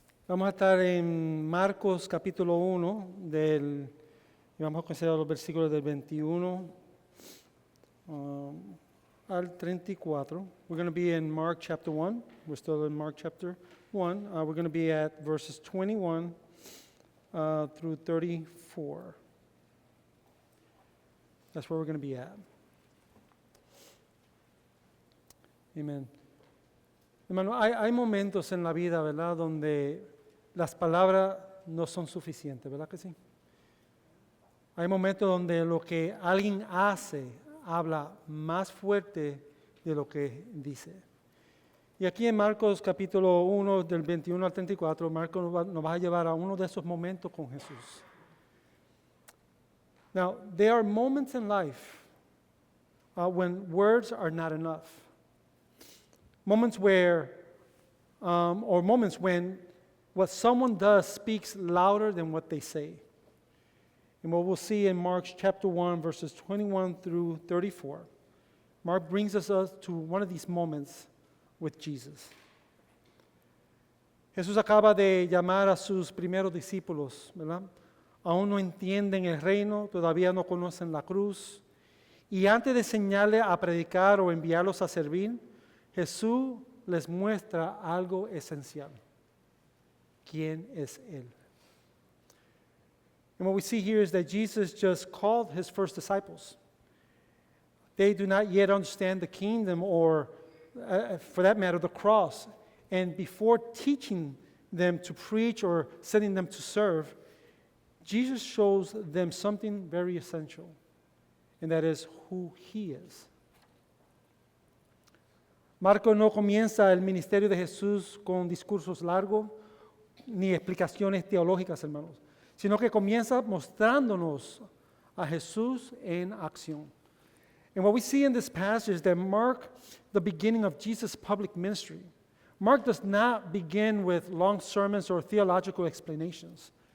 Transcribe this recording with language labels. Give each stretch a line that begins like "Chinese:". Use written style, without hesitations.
Spanish: Vamos a estar en Marcos capítulo 1 y vamos a considerar los versículos del 21 al 34.
English: We're going to be in Mark chapter 1. We're still in Mark chapter 1. We're going to be at verses 21 through 34. That's where we're going to be at. Amen.
Spanish: Hermano, hay momentos en la vida, ¿verdad?, donde las palabras no son suficientes, ¿verdad que sí? Hay momentos donde lo que alguien hace habla más fuerte de lo que dice. Y aquí en Marcos capítulo 1, del 21 al 34, Marcos nos va a llevar a uno de esos momentos con Jesús.
English: Now, there are moments in life when words are not enough. Moments where, or moments when what someone does speaks louder than what they say. And what we'll see in Mark chapter 1, verses 21 through 34, Mark brings us to one of these moments with Jesus.
Spanish: Jesús acaba de llamar a sus primeros discípulos, ¿verdad? Aún no entienden el reino, todavía no conocen la cruz. Y antes de enseñarles a predicar o enviarlos a servir, Jesús les muestra algo esencial. ¿Quién es Él?
English: And what we see here is that Jesus just called his first disciples. They do not yet understand the kingdom or, for that matter, the cross. And before teaching them to preach or sending them to serve, Jesus shows them something very essential, and that is who He is.
Spanish: Marcos no comienza el ministerio de Jesús con discursos largos ni explicaciones teológicas, hermanos, sino que comienza mostrándonos a Jesús en acción.
English: And what we see in this passage that mark the beginning of Jesus' public ministry. Mark does not begin with long sermons or theological explanations.